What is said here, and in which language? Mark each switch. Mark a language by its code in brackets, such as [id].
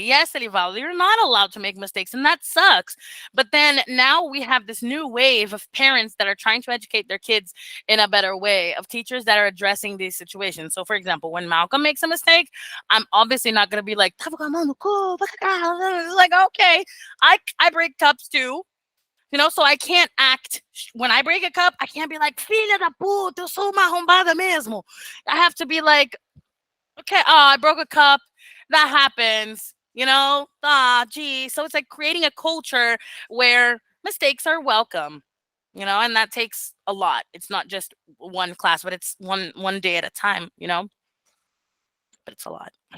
[en] Yes, Elivaldo, you're not allowed to make mistakes, and that sucks. But then now we have this new wave of parents that are trying to educate their kids in a better way, of teachers that are addressing these situations. So, for example, when Malcolm makes a mistake, I'm obviously not going to be like, like, okay, I break cups too. So I can't act when I break a cup. [pt] I can't be like, filha da puta, eu sou uma arrombada mesmo. [en] I have to be like, okay, I broke a cup. That happens, gee. So it's like creating a culture where mistakes are welcome, and that takes a lot. It's not just one class, but it's one day at a time, but it's a lot.